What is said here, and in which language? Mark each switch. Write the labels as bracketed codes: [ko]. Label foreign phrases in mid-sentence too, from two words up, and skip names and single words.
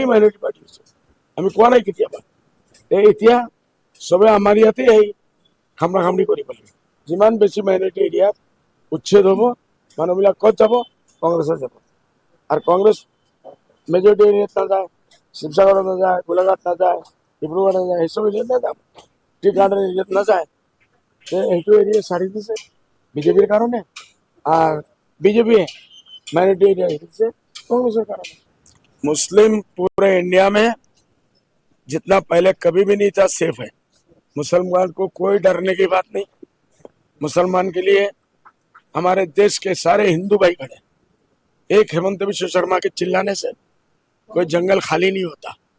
[en] minority party [as] আছে আমি কোৱা নাই কেতিয়াবা এতিয়া সবে আমাৰ ইয়াতে এই খামৰা খামৰি কৰিব লাগিব যিমান বেছি [en] minority area [as] উচ্ছেদ হ'ব মানুহবিলাক ক'ত যাব কংগ্ৰেছত যাব আৰু কংগ্ৰেছ [en] majority area [as] নাযায় শিৱসাগৰত নাযায় গোলাঘাট নাযায় ডিব্ৰুগড় নাযায় এইসব এৰিয়াত নাযায় টি গাৰ্ডেন এৰিয়াত নাযায় এইটো এৰিয়া সাৰি দিছে বিজেপিৰ কাৰণে আর [hi] बीजेपी [en] minority area [hi] से कांग्रेस कारण मुस्लिम पूरे इंडिया में जितना पहले कभी भी नहीं था सेफ है मुसलमान को कोई डरने की बात नहीं मुसलमान के लिए हमारे देश के सारे हिंदू भाई खड़े एक हेमंत विश्व शर्मा के चिल्लाने से कोई जंगल खाली नहीं होता